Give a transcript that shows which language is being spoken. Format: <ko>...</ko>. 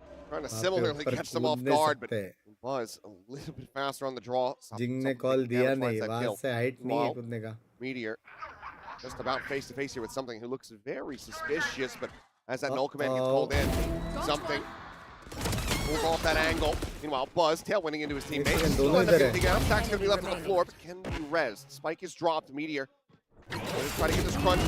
<en>Trying to similarly catch them off guard, but Buzz a little bit faster on the draw.</en> <hi>जिंग ने call दिया नहीं, वहाँ से height नहीं है कूदने का.</hi> <en>Meteor just about face to face here with something who looks very suspicious, but as that null command gets called in, something pulls off that angle. Meanwhile, Buzz tailwinding into his teammates. Still ends up getting out. Stack's gonna be left on the floor, but can be rezzed. Spike is dropped. Meteor gonna try to get this crunch.</en>